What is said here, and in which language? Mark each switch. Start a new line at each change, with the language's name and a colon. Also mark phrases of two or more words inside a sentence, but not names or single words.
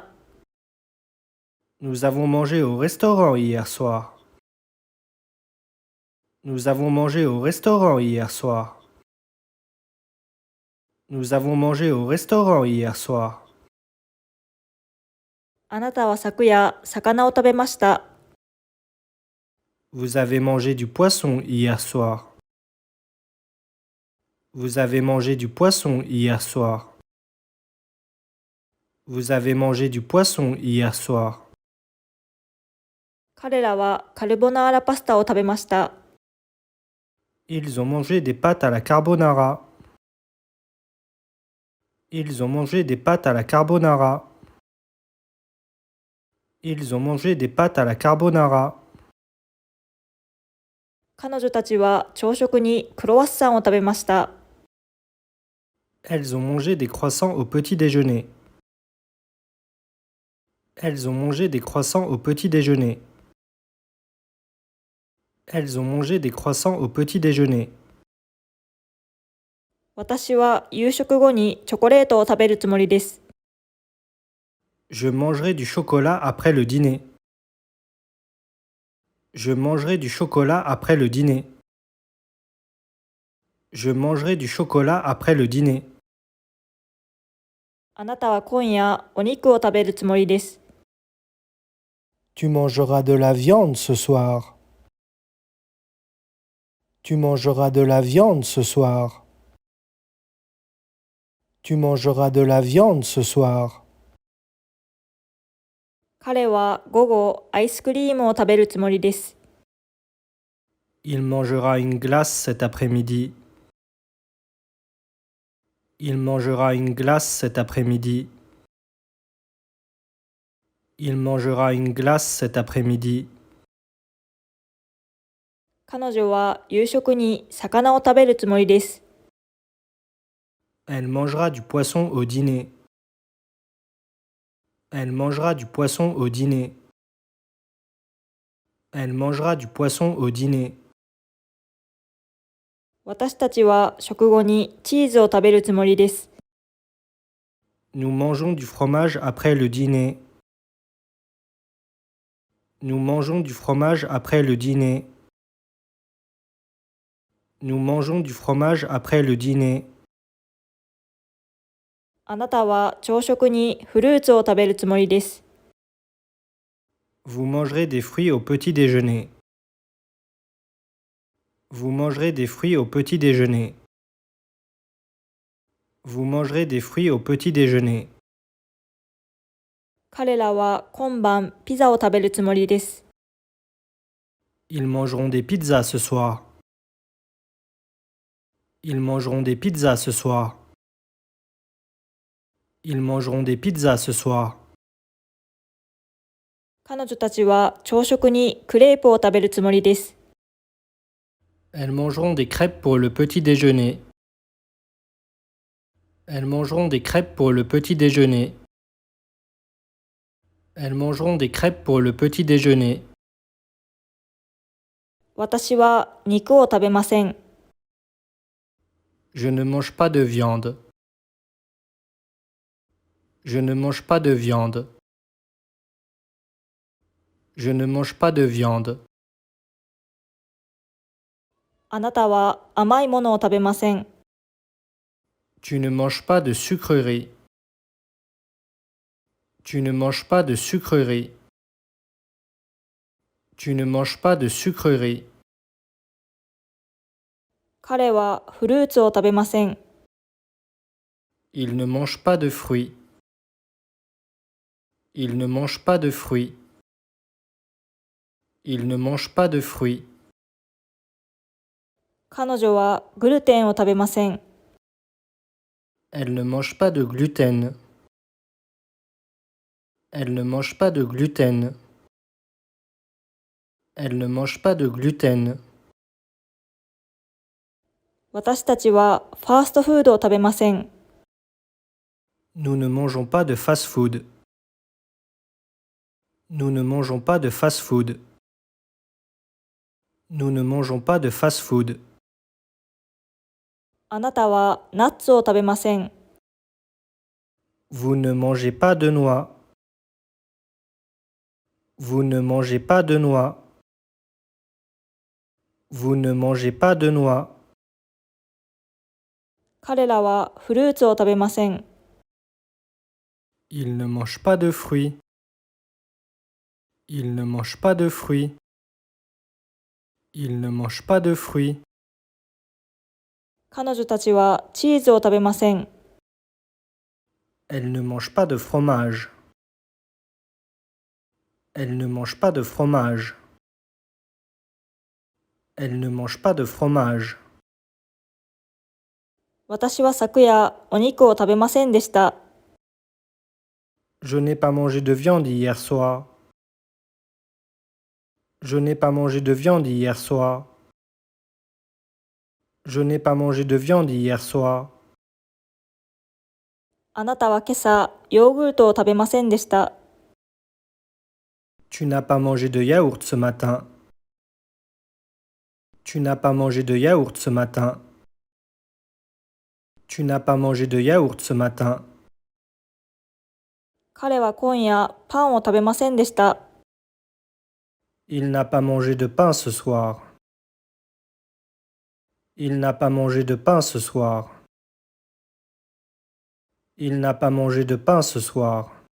French: Nous avons mangé au restaurant hier soir. Nous avons mangé au restaurant hier soir. Nous avons mangé au restaurant hier soir.
Japanese: あなたは昨夜魚を食べました。
French: Vous avez mangé du poisson hier soir. Vous avez mangé du poisson hier soir. Vous avez mangé du poisson hier soir.
Japanese: 彼らはカルボナーラパスタを食べました。
French: Ils ont mangé des pâtes à la carbonara. Ils ont mangé des pâtes à la carbonara. Ils ont mangé des pâtes à la carbonara.
Japanese: 彼女たちは朝食にクロワッサンを食べました。
French: Elles ont mangé des croissants au petit déjeuner. Elles ont mangé des croissants au petit déjeuner. Elles ont mangé des croissants au petit déjeuner.
Japanese: 私は夕食後にチョコレートを食べるつもりです。
French: Je mangerai du chocolat après le dîner. Je mangerai du chocolat après le dîner. Je mangerai du chocolat après le dîner.
Japanese: あなたは今夜お肉を食べるつもりです。
French: Tu mangeras de la viande ce soir. Tu mangeras de la viande ce soir. Tu mangeras de la viande ce soir.
Japanese: 彼は午後アイスクリームを食べるつもりです。
French: Il mangera une glace cet après-midi. Il mangera une glace cet après-midi. Il mangera une glace cet après-midi.
Japanese: 彼女は夕食に魚を食べるつもりです。
French: Elle mangera du poisson au dîner. Elle mangera du poisson au dîner. Elle mangera du poisson au dîner.
Japanese: 私たちは食後にチーズを食べるつもりです。
French: Nous mangeons du fromage après le dîner. Nous mangeons du fromage après le dîner. Nous mangeons du fromage après le dîner.
Japanese: あなたは朝食にフルーツを食べるつもりです。
French: Vous mangerez des fruits au petit déjeuner. Vous mangerez des fruits au petit déjeuner. Vous mangerez des fruits au petit déjeuner.
Japanese: 彼らは今晩ピザを食べるつもりです。
French: Ils mangeront des pizzas ce soir. Ils mangeront des pizzas ce soir. Ils mangeront des pizzas ce soir.
Japanese: 彼女たちは朝食にクレープを食べるつもりです。
French: Elles mangeront des crêpes pour le petit déjeuner. Elles mangeront des crêpes pour le petit déjeuner. Elles mangeront des crêpes pour le petit déjeuner.
Japanese: 私は肉を食べません。
French: Je ne mange pas de viande. Je ne mange pas de viande. Je ne mange pas de viande.
Japanese: あなたは甘いものを食べません。
French: Tu ne manges pas de sucreries. Tu ne manges pas de sucreries. Tu ne manges pas de sucreries.
Japanese: 彼はフルーツを食べません。
French: Il ne mange pas de fruits. Il ne mange pas de fruits. Il ne mange pas de fruits.
Japanese: 彼女はグルテンを食べません。
French: Elle ne mange pas de gluten. Elle ne mange pas de gluten. Elle ne mange pas de gluten.
Japanese: 私たちはファーストフードを食べません。
French: Nous ne mangeons pas de fast-food. Nous ne mangeons pas de fast-food. Nous ne mangeons pas de fast-food.
Japanese: あなたはナッツを食べません。
French: Vous ne mangez pas de noix. Vous ne mangez pas de noix. Vous ne mangez pas de noix.
Japanese: 彼らはフルーツを食べません。
French: Ils ne mangent pas de fruits. Ils ne mangent pas de fruits. Ils ne mangent pas de fruits.
Japanese: 彼女たちはチーズを食べません。
French: Elle ne mange pas de fromage. Elle ne mange pas de fromage. Elle ne mange pas de fromage.
Japanese: 私は昨夜お肉を食べませんでした。
French: Je n'ai pas mangé de viande hier soir. Je n'ai pas mangé de viande hier soir. Je n'ai pas mangé de viande hier soir.
Japanese: あなたは今朝ヨーグルトを食べませんでした。
French: Tu n'as pas mangé de yaourt ce matin. Tu n'as pas mangé de yaourt ce matin. Tu n'as pas mangé de yaourt ce matin.
Japanese: 彼は今夜パンを食べませんでした。
French: Il n'a pas mangé de pain ce soir. Il n'a pas mangé de pain ce soir. Il n'a pas mangé de pain ce soir.